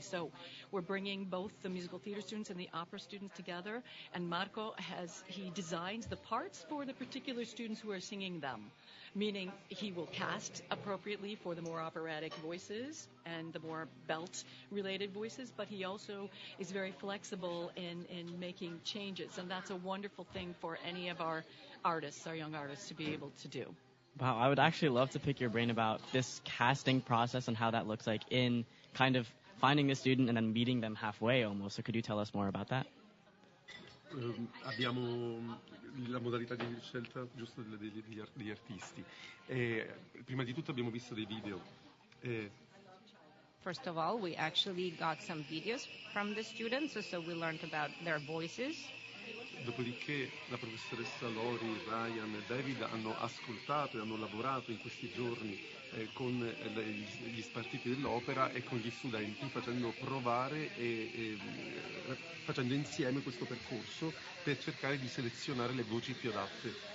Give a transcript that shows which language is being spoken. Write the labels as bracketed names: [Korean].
[English] So we're bringing both the musical theater students and the opera students together, and Marco he designs the parts for the particular students who are singing them, meaning he will cast appropriately for the more operatic voices and the more belt-related voices, but he also is very flexible in making changes, and that's a wonderful thing for any of our artists, our young artists, to be able to do. Wow, I would actually love to pick your brain about this casting process and how that looks like in kind of finding the student and then meeting them halfway almost. So could you tell us more about that? [Italian] Abbiamo la modalità di scelta giusto degli artisti. Prima di tutto abbiamo visto dei video. [English] First of all, we actually got some videos from the students, so we learned about their voices. [Italian] Dopodiché la professoressa Lori, Ryan e David hanno ascoltato e hanno lavorato in questi giorni con gli spartiti dell'opera e con gli studenti, facendo provare e facendo insieme questo percorso per cercare di selezionare le voci più adatte.